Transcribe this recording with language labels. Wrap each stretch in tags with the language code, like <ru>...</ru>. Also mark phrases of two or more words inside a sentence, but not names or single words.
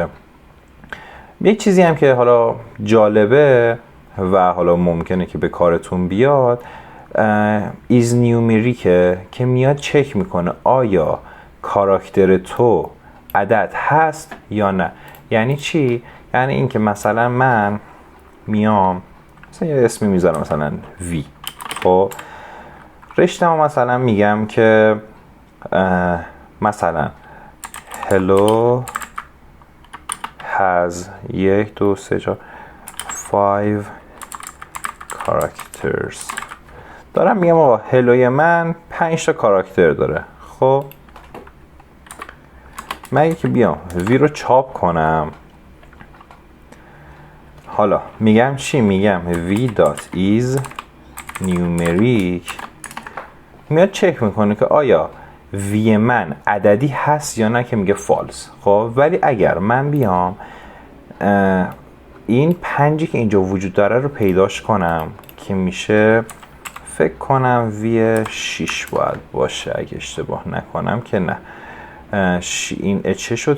<fa>یک چیزی هم که حالا جالبه و حالا ممکنه که به کارتون بیاد</fa> <en>is numeric</en> <fa>که میاد چک میکنه آیا کاراکتر تو عدد هست یا نه. یعنی چی؟ یعنی این که مثلا من میام مثلا یه اسمی میذارم مثلا V، خب رشته مثلا میگم که مثلا</fa> <en>hello has 1 2 3 4 5 characters.</en> <fa>دارم میگم آقا هلوی من 5 تا کاراکتر داره. خب من که بیام وی رو چاپ کنم، حالا میگم چی؟ میگم</fa> <en>v.is numeric،</en> <fa>میاد چک میکنه که آیا وی من عددی هست یا نه، که میگه فالس. خب ولی اگر من بیام این 5 که اینجا وجود داره رو پیداش کنم که میشه فکر کنم وی 6 باید باشه اگه اشتباه نکنم که نه، این چه شد؟</fa>